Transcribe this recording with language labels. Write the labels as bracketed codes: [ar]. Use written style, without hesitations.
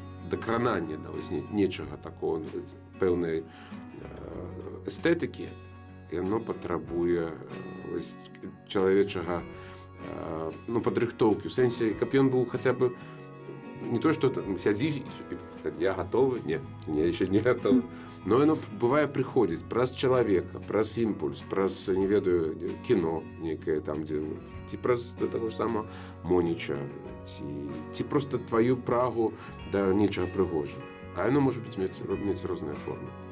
[be] Дакранання нечага такого, пэўнай эстэтыкі, яно патрабуе чалавечага падрыхтоўкі. [ru] У сэнсе, каб ён быў хаця бы не то, что там сядзі, я готовы, нет, я еще не готов. [be] Но оно бывае прыходзіць праз чалавека, праз імпульс, праз, не ведаю, кіно некае там, дзе ці праз таго ж самого Моніча, ці просто твою прагу да нечага прыгожага. А яно можа мець розныя формы.